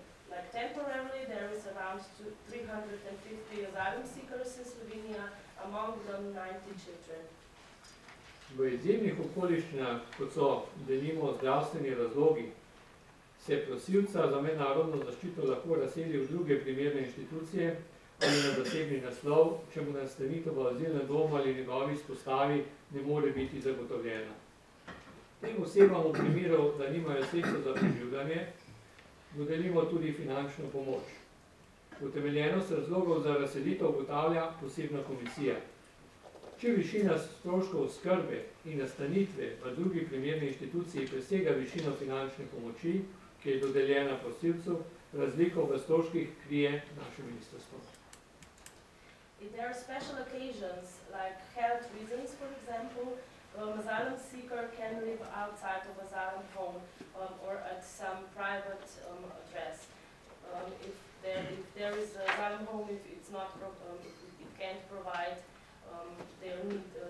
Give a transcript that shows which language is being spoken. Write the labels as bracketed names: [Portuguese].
[English] Like temporarily, there is around 350 asylum seekers in Slovenia, among them 90 children. [Slovenian] V izjemnih okoliščinah, kot so denimo zdravstveni razlogi, se prosilca za mednarodno zaščito lahko razseli v druge primerne inštitucije ali na zasebni naslov, če mu nastanitev v azilnem domu ali njegovi izpostavi ne more biti zagotovljena. Tem osebam v primeru, da nimajo sredstev za preživljanje, dodelimo tudi finančno pomoč. Utemeljenost razlogov za razselitev ugotavlja posebna komisija. Če višina stroškov oskrbe in nastanitve v drugi primerni inštituciji presega višino finančne pomoči, ki je dodeljena prosilcu, razliko v stroških krije naše ministrstvo. [English] If there are special occasions, like health reasons, for example, asylum seeker can live outside of asylum home or at some private address. If there is an asylum home, if it's not, it can't provide their needs.